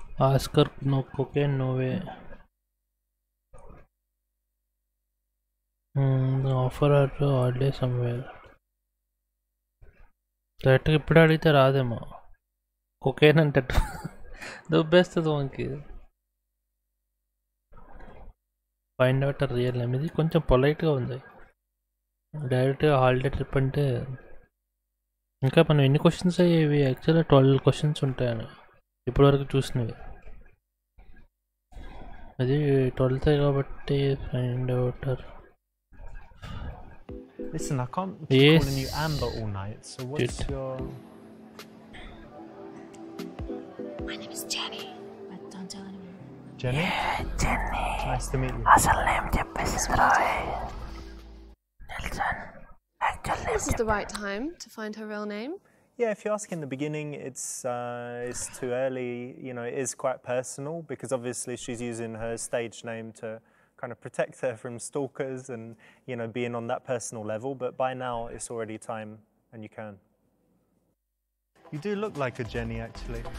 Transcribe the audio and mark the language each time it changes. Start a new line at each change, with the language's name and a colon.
English: Ask her, no cocaine, no way. Offer her to holiday somewhere.
Telugu: That ఇప్పుడు అడిగితే రాదేమో. cocaine అంటే దుబ్బేస్తుంది మనకి.
English: Find out real name.
Telugu: ఇది కొంచెం పొలైట్గా ఉంది. డైరెక్ట్గా హాలిడే ట్రిప్ అంటే ఇంకా మనం ఎన్ని క్వశ్చన్స్ అయ్యేవి? యాక్చువల్గా 12 క్వశ్చన్స్ ఉంటాయని ఇప్పటివరకు చూసినవి. అది 12th కాబట్టి
English: Find out. Listen, I can't keep calling you Amber all night, so what's your... My name is Jenny, but don't tell anyone. Jenny? Yeah, Jenny. Nice to meet you.
Telugu: అసలు name చెప్పేసి Nelson.
English: Actually, this is the right time to find her real name. Yeah, if you ask in the beginning, it's too early. You know, it is quite personal because obviously she's using her stage name to kind of protect her from stalkers and, you know, being on that personal level. But by now, it's already time, and you can. You do look like a Jenny, actually.